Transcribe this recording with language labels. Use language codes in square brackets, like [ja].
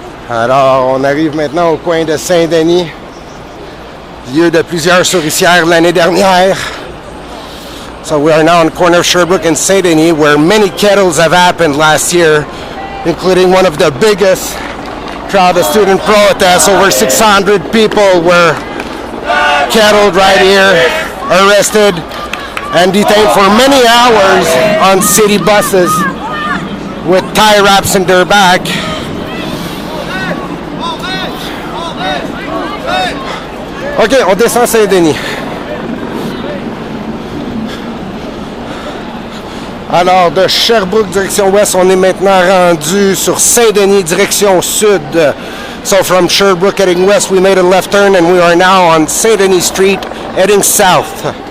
[fr] Alors, on arrive maintenant au coin de Saint-Denis, lieu de plusieurs souricières l'année dernière. [en] So we are now on the corner of Sherbrooke and Saint-Denis, where many kettles have happened last year, including one of the biggest crowd of student protests. Over 600 people were kettled right here, arrested, and detained for many hours on city buses with tie wraps in their back. [fr] OK, on descend Saint-Denis. Alors, de Sherbrooke, direction ouest, on est maintenant rendu sur Saint-Denis, direction sud. [en] So from Sherbrooke heading west, we made a left turn and we are now on Saint-Denis Street heading south.